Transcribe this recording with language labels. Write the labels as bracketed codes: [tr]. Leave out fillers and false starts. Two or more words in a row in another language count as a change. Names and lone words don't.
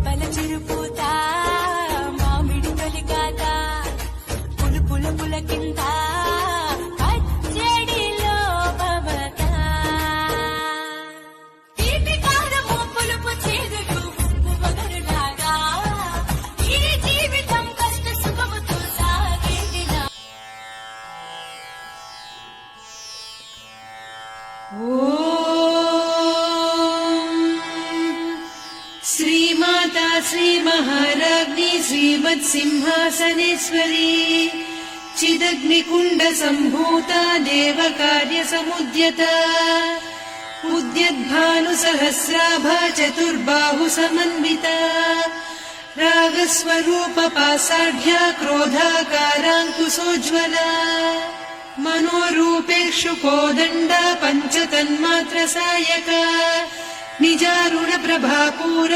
[te] చిరుపూత మామిడి తొలికాత పులు పుల పుల కింద పచ్చడిలో మమత తీపి కారము పులుపు చేదులు ఉప్పు వగరులాగా ఈ జీవితం కష్ట సుఖముతో సాగేదిలా. [sa] श्रीमाता श्रीमहाराज्ञी श्रीमत्सिंहासनेश्वरी चिदग्निकुण्डसम्भूता देवकार्यसमुद्यता उद्यद्भानुसहस्राभा चतुर्बाहुसमन्विता रागस्वरूपपासाढ्या क्रोधाकाराङ्कुशोज्ज्वला मनोरूपेषु कोदण्डा पञ्चतन्मात्रसायका निजारुणप्रभापूर